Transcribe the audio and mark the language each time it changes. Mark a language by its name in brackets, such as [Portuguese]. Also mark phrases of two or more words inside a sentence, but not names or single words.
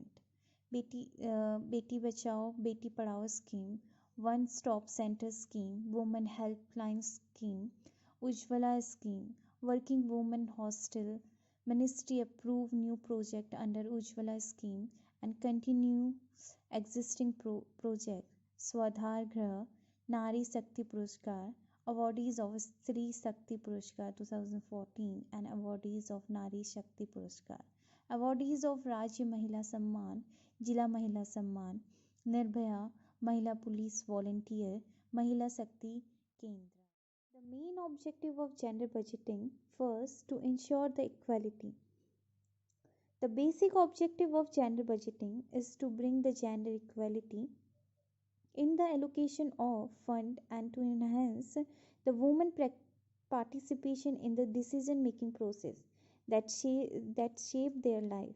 [English] Beti Bachao, Beti Padhao scheme, One Stop Center scheme, Women Helpline scheme, Ujjwala scheme, Working Women Hostel, Ministry approved new project under Ujjwala scheme and continue existing project Swadhar Grah, Nari Shakti Puruskar, awardees of Sri Shakti Puruskar 2014 and awardees of Nari Shakti Puruskar, awardees of Rajya Mahila Samman, Jila Mahila Samman, Nirbhaya Mahila Police Volunteer, Mahila Shakti Kendra. The main objective of gender budgeting: first, to ensure the equality. The basic objective of gender budgeting is to bring the gender equality in the allocation of fund and to enhance the women participation in the decision making process that shape their life.